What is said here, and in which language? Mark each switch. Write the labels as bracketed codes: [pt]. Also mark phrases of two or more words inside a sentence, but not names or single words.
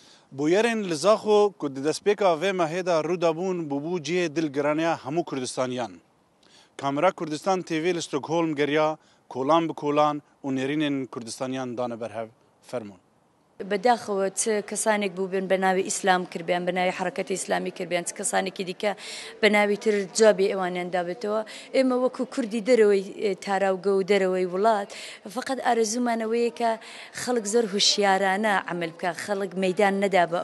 [ku] بویرین لزاخو که دستپیکا و مهیدا رودابون بوبو جیه دلگرانیا همو کردستانیان. کامرا کردستان تیوی لستوکهولم گریا کولان بکولان و نرینین کردستانیان دانه برهو فرمون. [ckb] بەداخەوە کەسانێک بووبن بە ناوی ئیسلام کردیان بە ناوی حرەکەتی ئیسلامی کردیان کەسانێکی دیکە بە ناوی تر جوابی ئێوانیان دابێتەوە ئێمە وەکو کوردی دەرەوەی تاراوگە و دەرەوەی وڵات فقط ئارەزومانەوەیە کە خەڵک زۆر هوشیارانە عمل بکە خەڵک مەیدان نەدا بە